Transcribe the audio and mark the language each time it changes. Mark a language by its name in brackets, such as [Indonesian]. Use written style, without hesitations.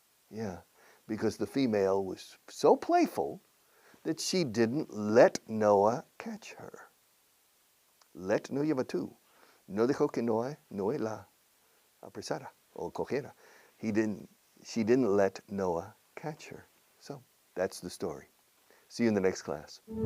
[English] Yeah, because the female was so playful that she didn't let Noah catch her. [Spanish] Let no lleva tú. No dejó que Noé la apresara o cogiera. [English] She didn't let Noah catch her. So that's the story. See you in the next class.